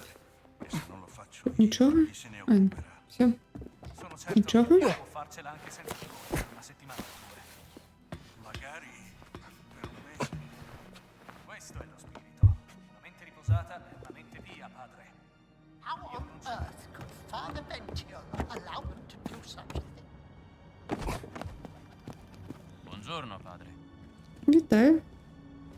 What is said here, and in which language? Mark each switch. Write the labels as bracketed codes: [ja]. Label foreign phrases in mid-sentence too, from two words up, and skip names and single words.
[it] e se non lo faccio io, [uk] Нічого? [it] chi se ne А, occuperà? [uk] все. [it] Sono certo [ru] Niciavo? [it] che può farcela anche senza di voi per una settimana o due. Magari per un mese. Questo è lo spirito. Una mente riposata è una mente via, padre. [en] How on earth could Father Ventura allow them to do such a thing? [it] Buongiorno, padre. [uk] Вітаю.